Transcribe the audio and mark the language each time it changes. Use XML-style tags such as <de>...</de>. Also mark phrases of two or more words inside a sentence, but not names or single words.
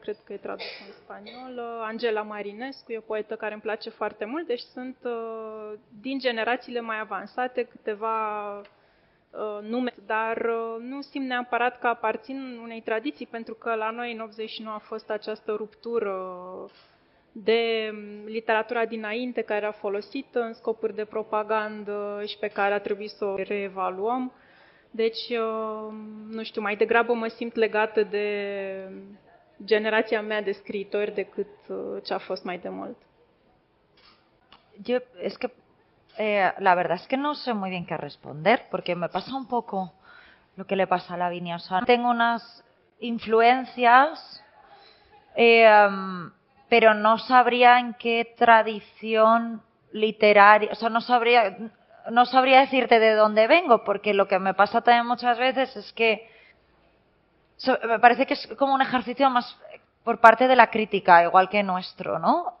<ro>cred că e tradusă în spaniolă, Angela Marinescu, e o poetă care îmi place foarte mult, deci sunt din generațiile mai avansate câteva nume, dar nu simt neapărat că aparțin unei tradiții, pentru că la noi în 89 a fost această ruptură de literatura dinainte care era folosită în scopuri de propagandă și pe care a trebuit să o reevaluăm. Deci, nu știu, mai degrabă mă simt legată de generația mea de scriitori decât ce a fost mai de mult.</ro> <es>Es que la verdad es que no sé muy bien qué responder, porque me pasa un poco lo que le pasa a Lavinia. O sea, tengo unas influencias, pero no sabría en qué tradición literaria, o sea, no sabría decirte de dónde vengo, porque lo que me pasa también muchas veces es que me parece que es como un ejercicio más por parte de la crítica, igual que nuestro, ¿no?</es>